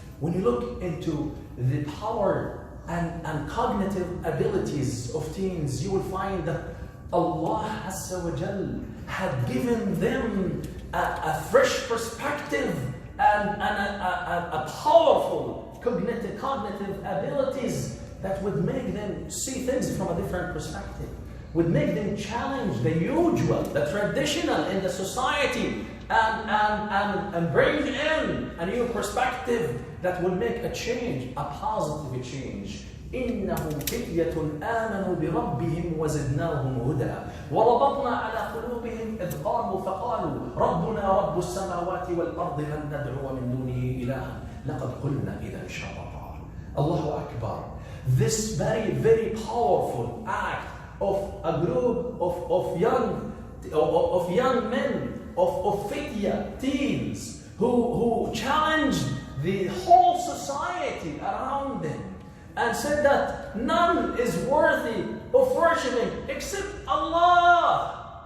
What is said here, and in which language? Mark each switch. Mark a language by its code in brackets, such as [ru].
[en] When you look into the power and cognitive abilities of teens, you will find that Allah Azza wa Jal had given them a fresh perspective and a powerful cognitive abilities that would make them see things from a different perspective, would make them challenge the usual, the traditional in the society, and bring in a new perspective that will make a change, a positive change. [ar] إنهم فتية آمنوا بربهم وزدناهم هدى وربطنا على قلوبهم إذ قاموا فقالوا ربنا رب السماوات والأرض لن ندعو من دونه إلها لقد قلنا إذا شططا. Allahu Akbar. [en] This very, very powerful act of a group of young men, of fitya, teens, who challenged the whole society around them and said that none is worthy of worshiping except Allah.